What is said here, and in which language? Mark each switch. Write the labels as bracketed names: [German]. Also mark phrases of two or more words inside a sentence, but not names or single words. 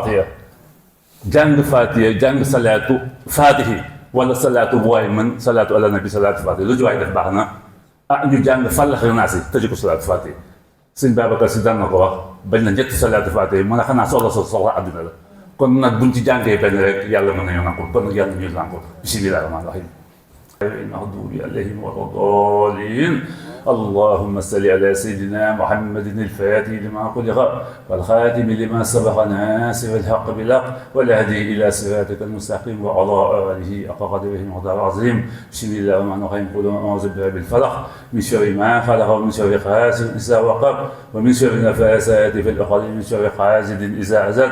[Wolof] Faatiha jàng [Arabic] صلاة الفاتح [Wolof] wala salaatu bu waay mën [Arabic] صلاة على النبي صلاة الفاتح [Wolof] lu ci waay def baax na ñu jàng Falaq ak Naas tëj ko [Arabic] صلاة الفاتح [Wolof] sëñ Babacar Si daan na ko wax bañ na ñetti [Arabic] صلاة الفاتح [Wolof] mën a xanaa soxla àdduna la kon nag buñ ci jàngee benn rek yàlla mën nañoo nangu kon nag yàlla ñuy nangu [Arabic] بسم الله الرحمن الرحيم المغضوب عليهم ولا الضالين اللهم صل على سيدنا محمد الفاتح لما خلق والخاتم لما سبق ناصر الحق بالحق والهدي الى صراطك المستقيم وعلى اله حق قدره ومقداره العظيم بسم الله الرحمن الرحيم قل اعوذ برب الفلق من شر ما خلق ومن شر حاسد اذا وقب ومن شر النفاثات في العقد من شر حاسد اذا حسد